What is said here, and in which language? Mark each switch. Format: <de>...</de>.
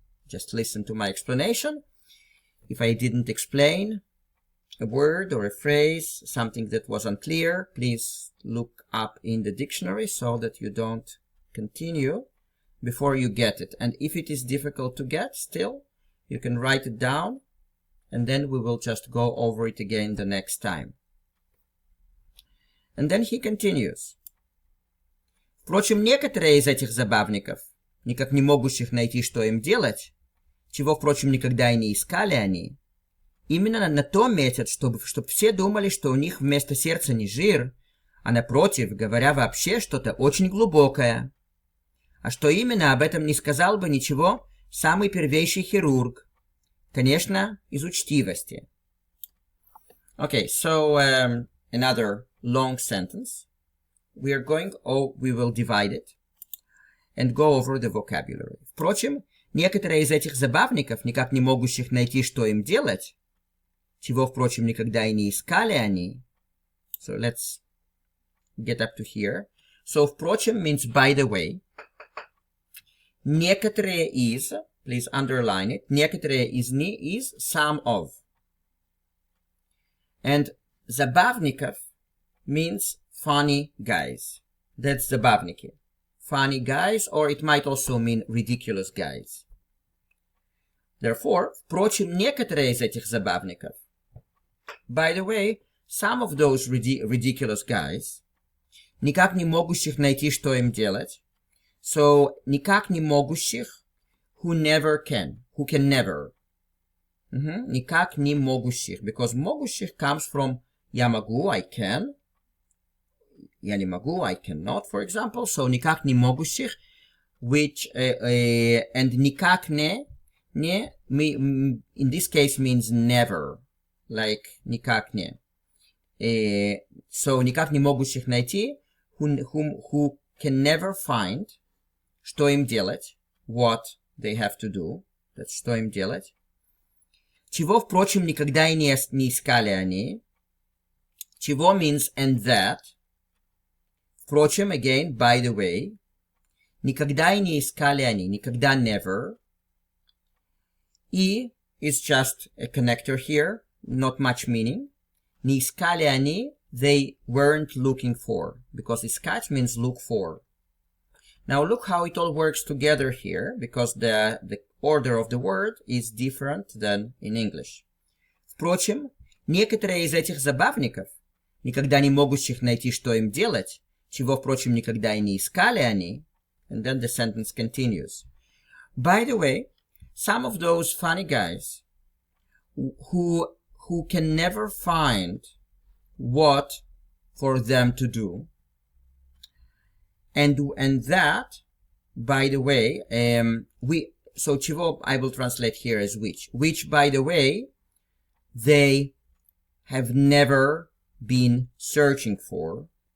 <en>Just listen to my explanation. If I didn't explain a word or a phrase, something that was unclear, please look up in the dictionary so that you don't continue before you get it. And if it is difficult to get still, you can write it down and then we will just go over it again the next time. And then he continues.</en> <ru>Впрочем, некоторые из этих забавников, никак не могущих найти, что им делать, чего, впрочем, никогда и не искали они, именно на то метят, чтобы все думали, что у них вместо сердца не жир, а напротив, говоря вообще что-то очень глубокое. А что именно, об этом не сказал бы ничего самый первейший хирург. Конечно, из учтивости.</ru> <en>Okay, so another long sentence. We will divide it and go over the vocabulary.</en> <ru>Впрочем, некоторые из этих забавников, никак не могущих найти, что им делать, чего, впрочем, никогда и не искали они.</ru> <en>So let's get up to here. So,</en> <ru>впрочем</ru> <en>means by the way.</en> <ru>Некоторые из,</ru> <en>please underline it,</en> <ru>некоторые из не</ru> <en>is some of. And</en> <ru>забавников</ru> <en>means funny guys. That's</en> <ru>забавники.</ru> <en>Funny guys, or it might also mean ridiculous guys. Therefore,</en> <ru>впрочем, некоторые из этих забавников.</ru> <en>By the way, some of those ridiculous guys,</en> <ru>никак не могущих найти, что им делать.</ru> <en>So,</en> <ru>никак не могущих,</ru> <en>who can never.</en> <ru>Никак не могущих,</ru> <en>because</en> <ru>могущих</ru> <en>comes from</en> <ru>я могу,</ru> <en>I can.</en> <ru>Я не могу,</ru> <en>I cannot, for example. So,</en> <ru>никак не могущих,</ru> <en>which, and</en> <ru>никак не,</ru> <en>in this case means never. Like,</en> <ru>никак не.</ru> <en>So,</en> <ru>никак не могущих найти,</ru> <en>who can never find,</en> <ru>что им делать,</ru> <en>what they have to do, that's</en> <ru>что им делать. Чего, впрочем, никогда и не искали они. Чего</ru> <en>means and that.</en> <ru>Впрочем,</ru> <en>again, by the way.</en> <ru>Никогда и не искали они, никогда</ru> <en>never. И is just a connector here, not much meaning.</en> <ru>не искали они,</ru> <en>they weren't looking for, because</en> <ru>искать</ru> <en>means look for. Now look how it all works together here, because the order of the word is different than in English.</en> <ru>Впрочем, некоторые из этих забавников, никогда не могущих найти, что им делать, чего, впрочем, никогда и не искали они,</ru> <en>and then the sentence continues. By the way, some of those funny guys who can never find what for them to do, and that, by the way, so</en> <ru>чего</ru> <en>I will translate here as which, by the way, they have never been searching for.</en>